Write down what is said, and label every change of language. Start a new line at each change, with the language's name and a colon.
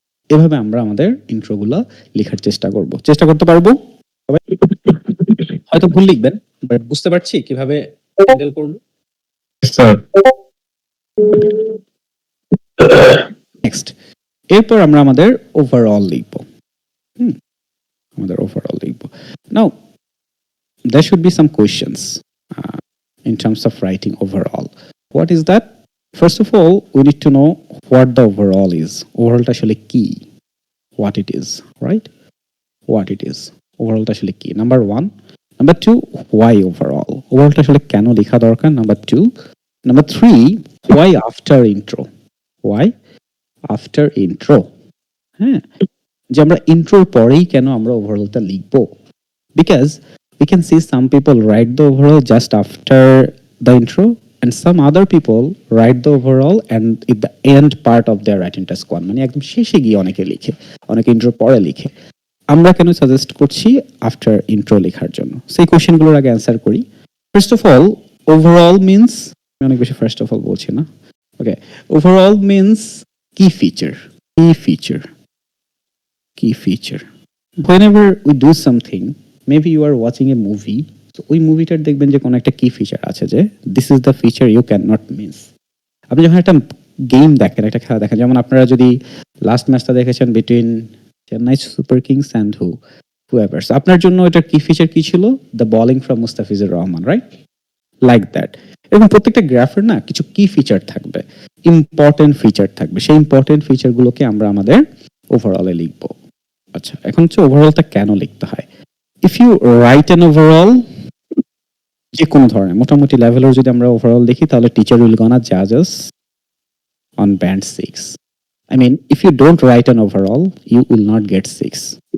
Bangla: এভাবে আমরা আমাদের ইন্ট্রোগুলো লেখার চেষ্টা করতে পারবো। সবাই হয়তো ভুল লিখবেন, বাট বুঝতে পারছি কিভাবে হ্যান্ডেল করব। স্যার নেক্সট, এরপর আমরা আমাদের ওভারঅল লিখব। আমাদের ওভারঅল লিখব।
English: Now there should be some questions in terms of writing overall. What is that? First of all, we need to know what the overall is. Overall
Bangla: টা আসলে কি?
English: What it is, right? What it is. Overall টা আসলে কি? Number 1. Number 2, why overall? Overall
Bangla: টা আসলে কেন লেখা দরকার?
English: Number 2. Number 3, why after intro? Why after intro?
Bangla: হ্যাঁ, যে আমরা ইন্ট্রোর পরেই কেন আমরা ওভারঅলটা লিখবো?
English: Because we can see some people write the overall just after the intro, and some other people write the overall and at the end part of their writing task 1,
Bangla: মানে একদম শেষে গিয়ে অনেকে লিখে, অনেকে ইন্ট্রোর পরে লিখে। আমরা কেন সাজেস্ট করছি আফটার ইন্ট্রো লেখার জন্য? সেই কোশ্চেনগুলোর আগে অ্যান্সার করি।
English: first of all, overall means,
Bangla: আমি অনেক বেশি
English: first of all
Bangla: বলছি না,
English: Okay, overall means কি feature, key feature. Whenever we do something, maybe you are watching a movie, so
Bangla: ওই মুভিটার দেখবেন যে কোনো একটা কি ফিচার আছে, যে
English: This is the feature you can not miss.
Bangla: আপনি যখন একটা গেম দেখেন, একটা খেলা দেখেন, যেমন আপনারা যদি লাস্ট ম্যাচটা দেখেছেন
English: between Chennai Super Kings and whoever,
Bangla: আপনার জন্য এটার কি ফিচার কি ছিল?
English: The bowling from Mustafizur Rahman, right? Like that.
Bangla: এবং প্রত্যেকটা গ্রাফের না কিছু কি ফিচার থাকবে, ইম্পর্টেন্ট ফিচার থাকবে, সেই ইম্পর্টেন্ট ফিচারগুলোকে আমরা আমাদের ওভারঅলে লিখবো। আচ্ছা, এখন হচ্ছে ওভারঅলটা কেন লিখতে হয়?
English: if you write an overall,
Bangla: যে কোনো ধরনের মোটামুটি লেভেলের যদি আমরা ওভারঅল দেখি, তাহলে
English: Teacher will gonna জাজ আস on band 6. I mean, if you don't write an overall, you will not get 6.